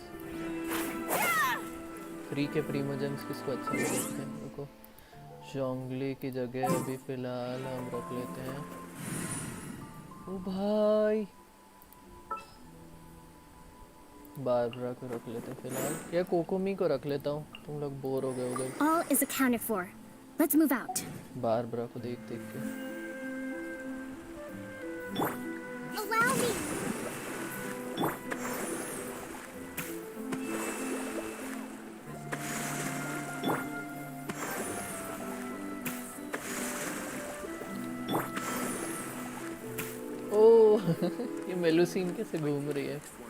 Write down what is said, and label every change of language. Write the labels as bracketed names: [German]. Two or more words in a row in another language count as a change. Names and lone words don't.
[Hindi] फ्री के प्रीमोजेंस किसको अच्छा लगते हैं? रुको, जोंगली की जगह अभी फिलहाल हम रख लेते हैं। ओ भाई बारबरा को रख लेते हैं फिलहाल, या कोकोमी को रख लेता हूँ। तुम लोग बोर हो गए उधर। [English] All is accounted for. Let's move out. [Hindi] बारबरा को देख देख के। [English] Allow me. [Hindi] ओह ये मेलुसीन कैसे घूम रही है?